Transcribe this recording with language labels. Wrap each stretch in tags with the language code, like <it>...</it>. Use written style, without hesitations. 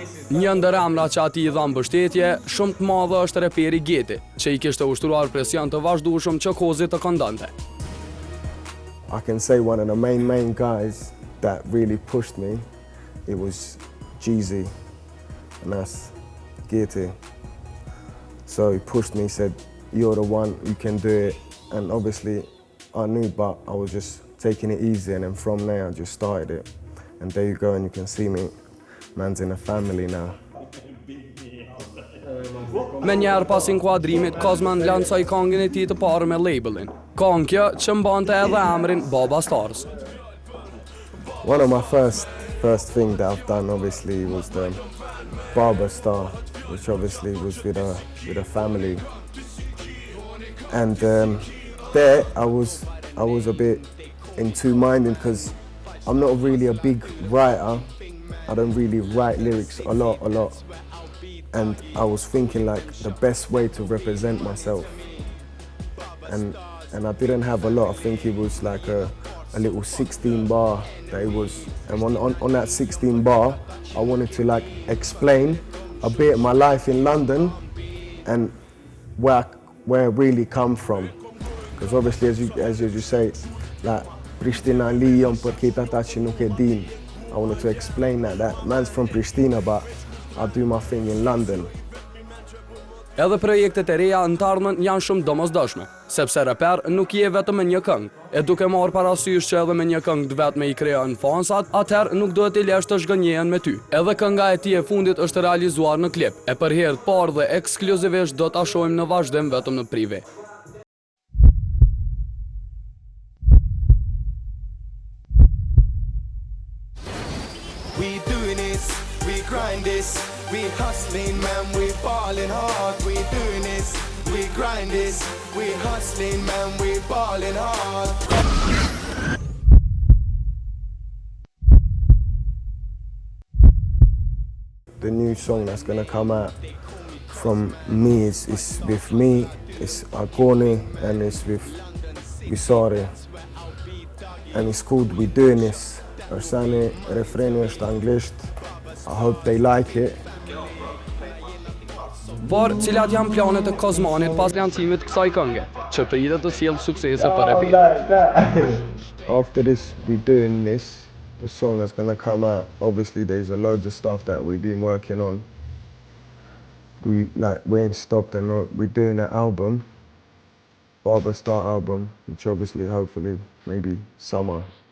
<sq>Një ndër emra që ati i dha mbështetje shumë të madhe është reperi Geti, që i kishte ushtruar presion të vazhdueshëm që Kozit të këndonte.</sq> <en>I can say one of the main guys that really pushed me, it was Jeezy, and that's Geti. So he pushed me, said, you're the one, you can do it. And obviously I knew, but I was just taking it easy, and then from there I just started it. And there you go, and you can see me, man's in a family now.</en> <sq>Me njerë pas inkuadrimit, Kozman lancoi këngën e tij të parë me labelin. Këngë kjo që mbante edhe emrin Baba Stars.</sq> <en>One of my first thing that I've done obviously was the Barber Star, which obviously was with a family. And there I was a bit in two minded because I'm not really a big writer. I don't really write lyrics a lot. And I was thinking like the best way to represent myself. And I didn't have a lot. I think it was like a little 16 bar that it was. And on that 16 bar, I wanted to like explain a bit of my life in London and where I really come from. Because obviously, as you say, like</en> <sq>Pristina Lyon për këtë ata që nuk e din.</sq> <en>I wanted to explain that man's from Pristina, but I do my thing in London.</en> <sq>Edhe projektet e reja në të ardhmen janë shumë domosdoshme, sepse reper nuk je vetëm me një këngë. E duke marrë parasysh që edhe me një këngë vetëm i krijon fansat, atëherë nuk duhet i lesh të zhgënjehen me ty. Edhe kënga e tij e fundit është realizuar në klip. E për herë të parë dhe ekskluzivisht do ta shohim në vazhdim vetëm në prive.</sq> <en>We doing this, we grind this, we hustling, man, we ballin' hard. We doing this, we grind this, we hustling, man, we ballin' hard. The new song that's gonna come out from me is with me, it's Agoni, and it's with Visare. And it's called We Doing This.</en> <sq>Arsani, refreni është anglisht.</sq> <en>I hope they like it.</en> <sq>Por cilat janë planet e Kozmanit pas lancimit kësaj kënge, që pritet të sjellë suksese për rapin.</sq> <en>After this, we doing this, the song that's gonna come out. Obviously, there's a loads of stuff that we've been working on. We ain't stopped, and we're doing an album, Barber Star album, which obviously, hopefully, maybe summer.</en>